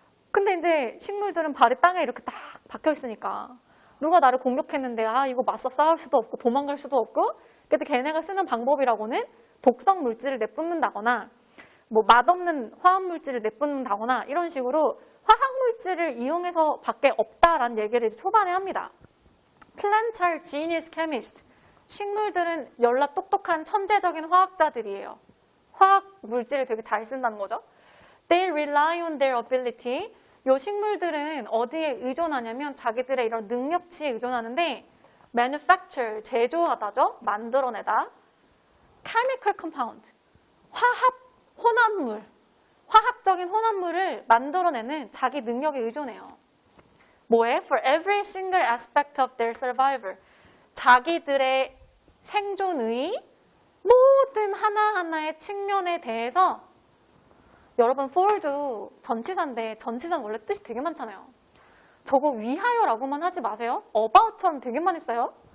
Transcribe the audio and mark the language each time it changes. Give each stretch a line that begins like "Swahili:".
Korean: 근데 이제 식물들은 발이 땅에 이렇게 딱 박혀 있으니까 누가 나를 공격했는데 이거 맞서 싸울 수도 없고 도망갈 수도 없고 그래서 걔네가 쓰는 방법이라고는 독성 물질을 내뿜는다거나 뭐 맛없는 화학 물질을 내뿜는다거나 이런 식으로 화학 물질을 이용해서 밖에 없다라는 얘기를 이제 초반에 합니다.
English: Plants are genius chemists.
Korean: 식물들은 열나 똑똑한 천재적인 화학자들이에요. 화학 물질을 되게 잘 쓴다는 거죠.
English: They rely on their ability.
Korean: 요 식물들은 어디에 의존하냐면 자기들의 이런 능력치에 의존하는데 manufacture, 제조하다죠. 만들어내다. chemical compound, 화학 혼합물, 화학적인 혼합물을 만들어내는 자기 능력에 의존해요. 뭐에?
English: For every single aspect of their survival.
Korean: 자기들의 생존의 모든 하나하나의 측면에 대해서 여러분 for도 전치사인데 전치사는 원래 뜻이 되게 많잖아요. 저거 위하여라고만 하지 마세요. about처럼 되게 많이 써요.